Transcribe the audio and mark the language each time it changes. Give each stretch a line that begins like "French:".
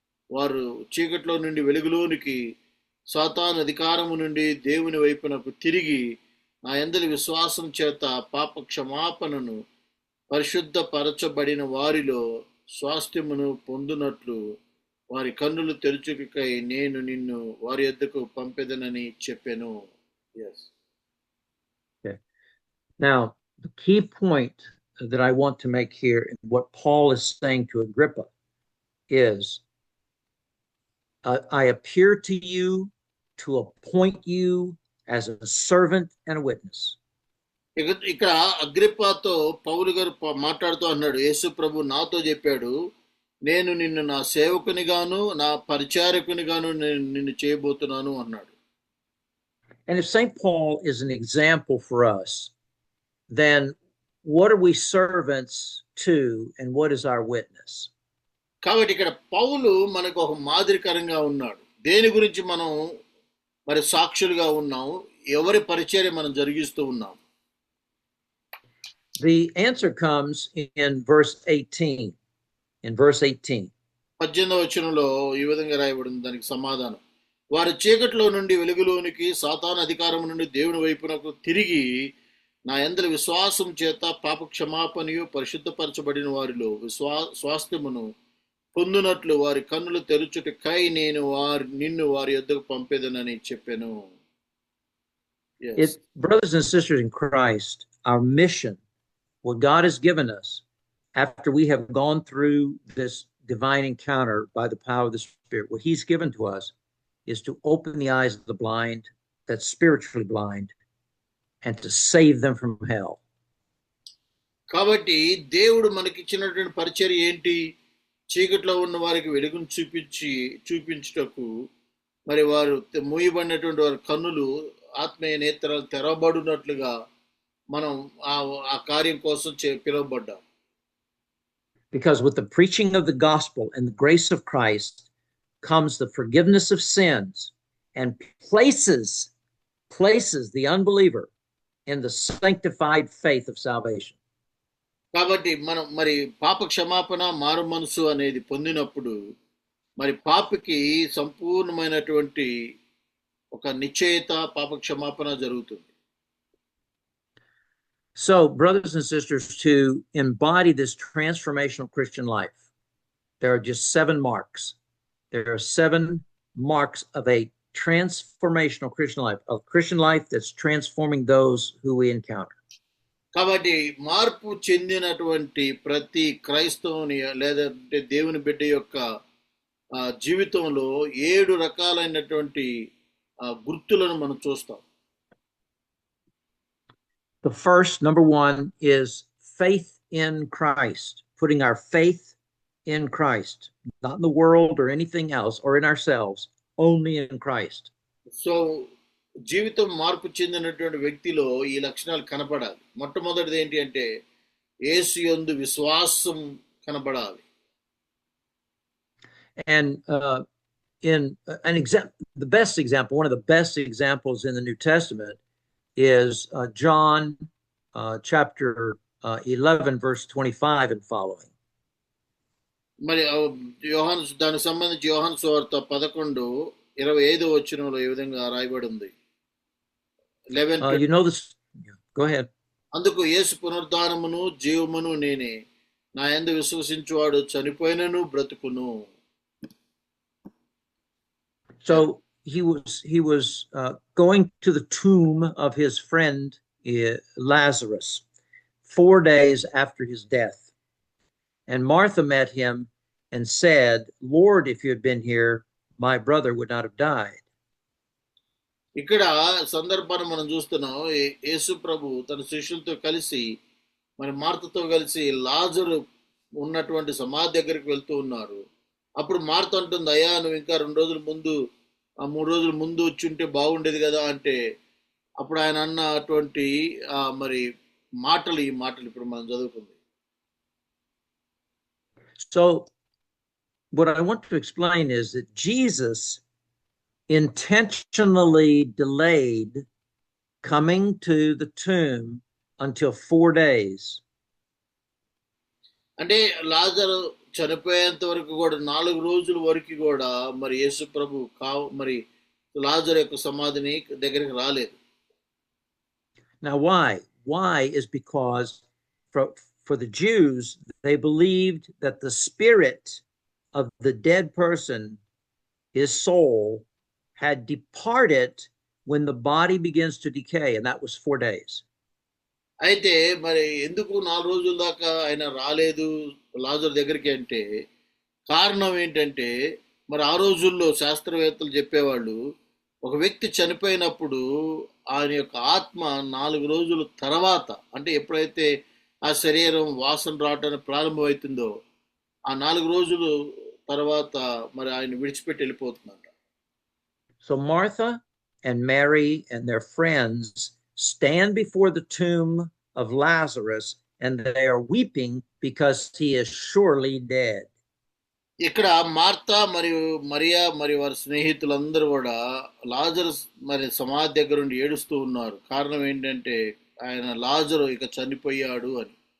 Telugu: వారు చీకట్లో నుండి వెలుగులోనికి, సాతాను అధికారము నుండి దేవుని వైపునకు తిరిగి నా యందలి విశ్వాసం చేత పాప క్షమాపణను పరిశుద్ధపరచబడిన వారిలో స్వాస్థ్యమును పొందునట్లు వారి కన్నులు తెరుచుకై నేను నిన్ను వారి యొద్దకు పంపెదనని చెప్పెను.
English: Now, the key point that I want to make here, and what Paul is saying to Agrippa, is I appear to you to appoint you as a servant and a witness.
Telugu: ఇక్కడ అగ్రిప్పాతో పౌలు గారు మాట్లాడుతూ అన్నాడు, యేసు ప్రభు నాతో చెప్పాడు, నేను నిన్ను నా సేవకునిగాను నా పరిచారకునిగాను నేను నిన్ను చేయబోతున్నాను అన్నాడు.
English: And if St. Paul is an example for us, then what are we servants to and what is our witness?
Telugu: కాబట్టి ఇక్కడ పౌలు మనకు ఒక మాదిరికరంగా ఉన్నాడు. దేని గురించి మనం మరి సాక్షులుగా ఉన్నాం, ఎవరి పరిచర్య మనం జరిగిస్తూ ఉన్నాం?
English: The answer comes in verse 18. In verse 18.
Telugu: 18వ వచనంలో ఈ విధంగా రాయబడింది దానికి సమాధానం. వారు చీకటిలో నుండి వెలుగులోనికి, సాతాను అధికారం నుండి దేవుని వైపునకు తిరిగి నా యందలి విశ్వాసం చేత పాప క్షమాపణయు పరిశుద్ధపరచబడిన వారిలో స్వాస్థ్యమును పొందునట్లు వారి కన్నులు తెరుచుటకై నేను నిన్ను వారి యొద్దకు పంపేదనని చెప్పాను.
English: Brothers and sisters in Christ, our mission, what God has given us after we have gone through this divine encounter by the power of the Spirit, what He's given to us is to open the eyes of the blind, that's spiritually blind, and to save them from hell.
Telugu: కాబట్టి దేవుడు మనకిచ్చినటువంటి పరిచర్య ఏంటి? చీకట్లో ఉన్న వారికి వెలుగును చూపించుటకు, మరి వారు మూయబడినటువంటి వారి కన్నులు ఆత్మీయ నేత్రాలు తెరవబడినట్లుగా మనం ఆ కార్యం కోసం పిలువబడ్డాం.
English: Because with the preaching of the gospel and the grace of Christ comes the forgiveness of sins and places the unbeliever in the sanctified faith of salvation.
Telugu: కాబట్టి మనం మరి పాప క్షమాపణ మారు మనసు అనేది పొందినప్పుడు మరి పాపికి సంపూర్ణమైనటువంటి ఒక నిశ్చయత పాప క్షమాపణ జరుగుతుంది.
English: So, brothers and sisters, to embody this transformational Christian life, there are just 7 marks. There are 7 marks of a transformational Christian life, a Christian life that's transforming those who we encounter.
Telugu: కాబట్టి మార్పు చెందినటువంటి ప్రతి క్రైస్తవుని లేదంటే దేవుని బిడ్డ యొక్క జీవితంలో 7 రకాలైనటువంటి గుర్తులను మనం చూస్తాం.
English: The first, number 1, is faith in Christ, putting our faith in Christ, not in the world or anything else or in ourselves, only in Christ.
Telugu: So, జీవితం మార్పు చెందినటువంటి వ్యక్తిలో ఈ లక్షణాలు కనపడాలి. మొట్టమొదటిది ఏంటి అంటే యేసు యందు విశ్వాసం కనపడాలి.
English: And in an example, the best example, one of the best examples in the New Testament is John chapter 11, verse 25 and following.
Telugu: మరి యోహాను దానికి సంబంధించి యోహాను సువార్త 11:25 వచనంలో ఈ విధంగా రాయబడి ఉంది.
English: You know this. Go ahead.
Telugu: అందుకు యేసు పునరుద్ధానమును జీవమును నేనే, నా యందు విశ్వసించువాడు చనిపోయినను బ్రతుకును.
English: So he was going to the tomb of his friend Lazarus 4 days after his death. And Martha met him and said, Lord, if you had been here, my brother would not have died.
Telugu: ఇక్కడ సందర్భాన్ని మనం చూస్తున్నాం. యేసు ప్రభు తన శిష్యులతో కలిసి మరి మార్తతో కలిసి లాజరు ఉన్నటువంటి సమాధి దగ్గరికి వెళ్తూ ఉన్నారు. అప్పుడు మార్త అంటుంది, అయ్యా నువ్వు ఇంకా 2 రోజుల ముందు 3 రోజుల ముందు వచ్చి ఉంటే బాగుండేది కదా అంటే, అప్పుడు ఆయన అన్నటువంటి మరి ఈ మాటలు ఇప్పుడు మనం చదువుకుంది.
English: So what I want to explain is that Jesus intentionally delayed coming to the tomb until 4 days.
Telugu: అంటే లాజరు చనిపోయేంత వరకు కూడా 4 రోజుల వరకు కూడా మరి యేసు ప్రభు మరి లాజరు యొక్క సమాధిని దగ్గరికి రాలేదు.
English: Now why is because for the Jews, they believed that the spirit of the dead person, his soul, had departed when the body begins to decay, and that was 4 days.
Telugu: అయితే మరి ఎందుకు 4 రోజుల దాకా ఆయన రాలేదు లాజరు దగ్గరికి అంటే కారణం ఏంటంటే మరి ఆ రోజుల్లో శాస్త్రవేత్తలు చెప్పేవాళ్ళు ఒక వ్యక్తి చనిపోయినప్పుడు ఆయన యొక్క ఆత్మ 4 రోజుల తర్వాత అంటే ఎప్పుడైతే ఆ శరీరం వాసన రావడానికి ప్రారంభమవుతుందో ఆ 4 రోజులు తర్వాత మరి ఆయన విడిచిపెట్టి వెళ్ళిపోతుందంట.
English: So Martha and Mary and their friends stand before the tomb of Lazarus and they are weeping because he is surely dead.
Telugu: ఇక్కడ మార్తా మరియు మరియా మరియు వారి స్నేహితులందరూ కూడా లాజరు మరి సమాధి దగ్గర ఉండి ఏడుస్తూ ఉన్నారు. కారణం ఏంటంటే ఆయన లాజరు ఇక చనిపోయాడు అని.